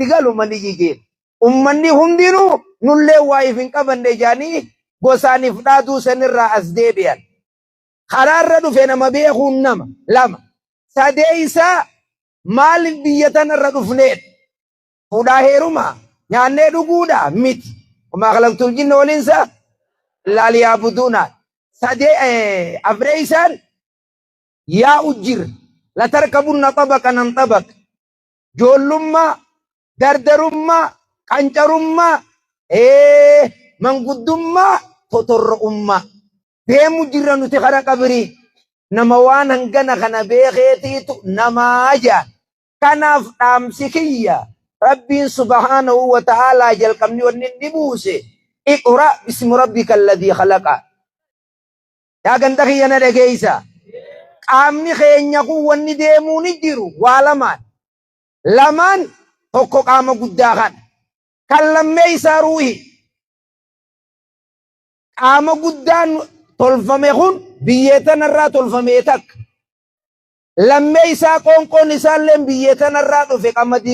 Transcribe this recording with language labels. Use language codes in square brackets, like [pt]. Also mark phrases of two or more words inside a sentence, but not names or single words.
[om] galu maniyyiidha ummanni hundinuu nullee waa'if hin qabanne jaanii gosaaniif dhaaduu sanirraa as deebi'an karaarra dhufe nama beekuun nama lama sadee isaa maaliif biyya tanarra dhufneet fuudhaa heerumaa nyaannee dhuguudha miti [ar] وما خلقت الجن والإنس إلا ليعبدون [om] sadee afree isaan yaa ujjir [ar] لتركبن طبقا عن طبق [om] joollummaa dardarummaa qancarummaa manguddummaa totorro'ummaa deemu jirra nuti kara qabrii nama waan hangana kana beekeetiitu namaa jaa kanaaf dhaamsi kiyya rabbiin [ar] سبحانه وتعالى [om] jalqabni wanni inni buuse [ar] اقرأ باسم ربك الذي خلق [om] yaa ganda kiyya na dhageeysa qaamni keenya kun wanni deemuu ni jiru waa lamaan tokko qaama guddaa kan lammeeysaa ruuhi qaama guddaan tolfame kun biyyeetanarraa tolfamee takka lammeeysaa qoonqoon isaalleen biyyeetanarraa dhufe qamadii